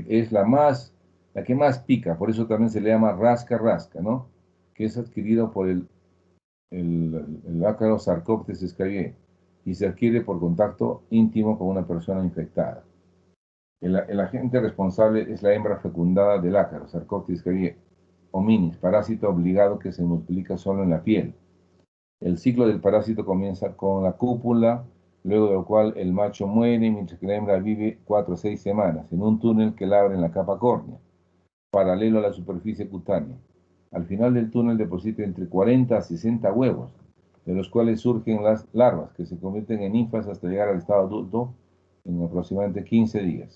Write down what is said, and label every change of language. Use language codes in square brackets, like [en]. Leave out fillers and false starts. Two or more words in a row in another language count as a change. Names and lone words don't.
[es] Es la que más pica, por eso también se le llama rasca-rasca, ¿no? Que es adquirido por el ácaro Sarcoptes escabiei y se adquiere por contacto íntimo con una persona infectada. El agente responsable es la hembra fecundada del ácaro Sarcoptes escabiei, hominis, parásito obligado que se multiplica solo en la piel. El ciclo del parásito comienza con la cúpula, luego de lo cual el macho muere, mientras que la hembra vive 4 o 6 semanas en un túnel que la abre en la capa córnea, paralelo a la superficie cutánea. Al final del túnel deposita entre 40 a 60 huevos, de los cuales surgen las larvas, que se convierten en ninfas hasta llegar al estado adulto en aproximadamente 15 días.